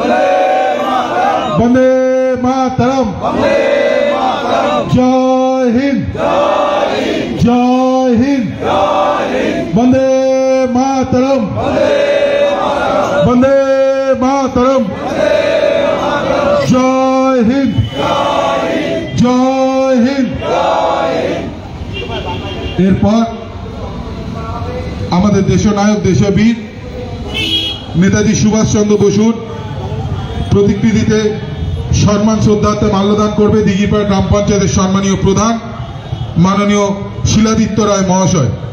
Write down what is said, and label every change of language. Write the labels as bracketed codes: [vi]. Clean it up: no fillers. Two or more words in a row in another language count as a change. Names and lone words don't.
[hi] वंदे मातरम, जय हिंद, जय हिंद, वंदे मातरम, वंदे मातरम, जय हिंद, जय हिंद। [bn] এরপর আমাদের দেশনায়ক দেশবীর নেতাজি সুভাষ চন্দ্র বসুর প্রতিকৃতিতে সম্মান শ্রদ্ধার্থে মাল্যদান করবে দিঘিরপাড় গ্রাম পঞ্চায়েতের সম্মানীয় প্রধান মাননীয় শিলাদিত্য রায় মহাশয়।